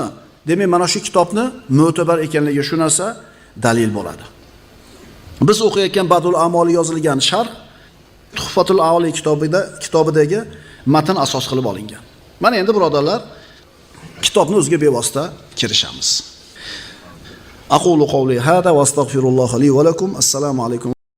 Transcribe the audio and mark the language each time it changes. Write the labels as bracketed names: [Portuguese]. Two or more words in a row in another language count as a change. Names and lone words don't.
[Uzbek] Demak, mana shu kitobni mo'tabar ekanligiga shu narsa dalil bo'ladi. Biz o'qiyotgan Badul Amoli yozilgan sharh Tuhfatul Avliy kitobidagi matn asos qilib olingan. Mana endi birodarlar, kitobni o'ziga bevosita kirishamiz. [Arabic] أقول قولي هذا وأستغفر الله لي ولكم. السلام عليكم.